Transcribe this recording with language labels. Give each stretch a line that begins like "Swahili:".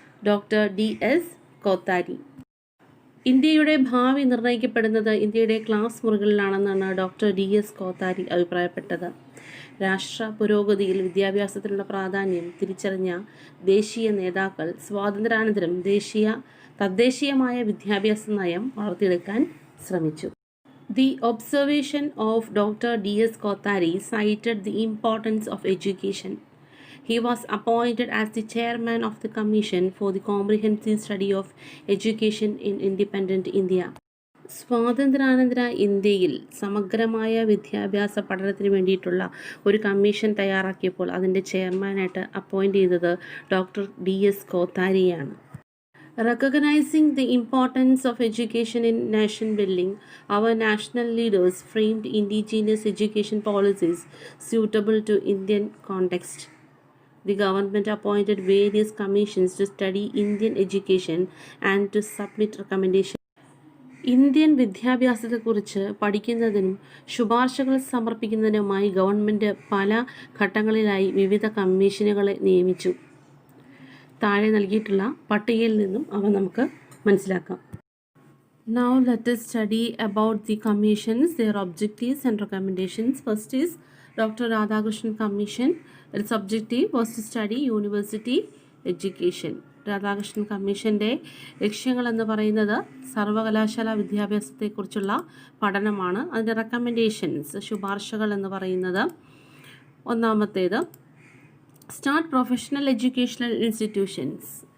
Malayalam: Doctor DS Kothari. ഇന്ത്യയുടെ ഭാവി നിർണ്ണയിക്കപ്പെടുന്നത് ഇന്ത്യയുടെ ക്ലാസ് മുറികളിലാണെന്നാണ് ഡോക്ടർ DS കോത്താരി അഭിപ്രായപ്പെട്ടത്. രാഷ്ട്ര പുരോഗതിയിൽ വിദ്യാഭ്യാസത്തിനുള്ള പ്രാധാന്യം തിരിച്ചറിഞ്ഞ ദേശീയ നേതാക്കൾ സ്വാതന്ത്ര്യാനന്തരം തദ്ദേശീയമായ വിദ്യാഭ്യാസ നയം വളർത്തിയെടുക്കാൻ ശ്രമിച്ചു.
English: The observation of Dr. DS Kothari cited the importance of education. He was appointed as the chairman of the Commission for the Comprehensive Study of Education in Independent India.
Malayalam: സ്വാതന്ത്ര്യാനന്തര ഇന്ത്യയിൽ സമഗ്രമായ വിദ്യാഭ്യാസ പഠനത്തിന് വേണ്ടിയിട്ടുള്ള ഒരു കമ്മീഷൻ തയ്യാറാക്കിയപ്പോൾ അതിൻ്റെ ചെയർമാനായിട്ട് അപ്പോയിൻ്റ് ചെയ്തത് doctor DS കോത്താരിയാണ്.
English: Recognizing the importance of education in nation building, our national leaders framed indigenous education policies suitable to Indian context. The government appointed various commissions to study Indian education and to submit recommendations.
Malayalam: Indian വിദ്യാഭ്യാസത്തെക്കുറിച്ച് പഠിക്കുന്നതിനും ശുപാർശകൾ സമർപ്പിക്കുന്നതിനുമായി government പല ഘട്ടങ്ങളിലായി വിവിധ കമ്മീഷനുകളെ നിയമിച്ചു. താഴെ നൽകിയിട്ടുള്ള പട്ടികയിൽ നിന്നും അവ നമുക്ക് മനസ്സിലാക്കാം.
English: Now let us study about the commissions, their objectives and recommendations. First is Dr. Radhakrishnan Commission. Its objective was to study university education.
Malayalam: Radhakrishnan കമ്മീഷൻ്റെ ലക്ഷ്യങ്ങളെന്ന് പറയുന്നത് സർവകലാശാല വിദ്യാഭ്യാസത്തെക്കുറിച്ചുള്ള പഠനമാണ്. അതിൻ്റെ റെക്കമെൻഡേഷൻസ്, ശുപാർശകൾ എന്ന് പറയുന്നത് ഒന്നാമത്തേത്
English: Start professional educational institutions.